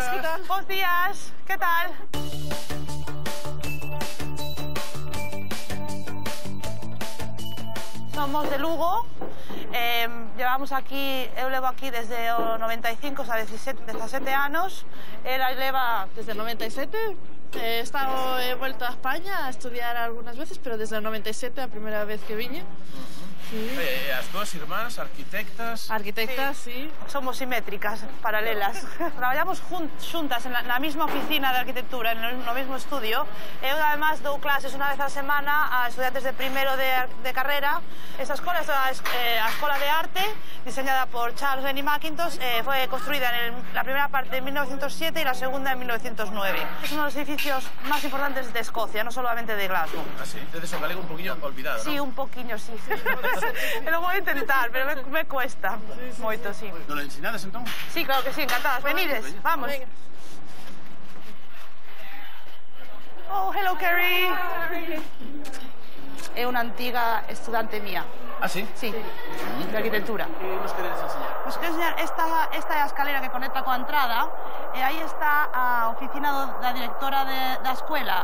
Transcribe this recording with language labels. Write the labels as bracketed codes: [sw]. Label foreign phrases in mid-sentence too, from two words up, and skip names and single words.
[es] ¿Qué tal? [gl] Bons días, [es] ¿qué tal? [gl] Somos de Lugo, [es] llevamos aquí, [gl] eu levo aquí desde o 95, [es] o sea, [gl] 17 anos, ela leva [es] desde el 97. He vuelto a España a estudiar algunas veces, pero desde el 97, la primera vez que vine. [gl] As dúas irmás, arquitectas... Arquitectas, sí. Somos simétricas, paralelas. Traballamos xuntas na mesma oficina de arquitectura, no mesmo estudio. Eu, además, dou clases unha vez a semana a estudiantes de primeiro de carrera. Esta escola é a Escola de Arte, diseñada por Charles Rennie Mackintosh. [es] Fue construida en la primera parte en 1907 y la segunda en 1909. Es uno de los edificios más importantes de Escocia, no solamente de Glasgow. Ah, sí? Entonces [gl] o galego [es] un poquillo olvidado, ¿no? Sí, un poquillo, sí. Lo voy a intentar, pero me cuesta moito, sí. [gl] ¿No lo ensinades, entón? [es] Sí, claro que sí, encantadas. [gl] Venides, vamos. [en] Oh, hello, [gl] Carrie. É unha antiga estudante mía. [es] Ah, sí? Sí, de arquitectura. [gl] Que nos queredes enseñar? Nos queredes enseñar, esta é a escalera que conecta coa entrada, e aí está a oficina da directora da escuela.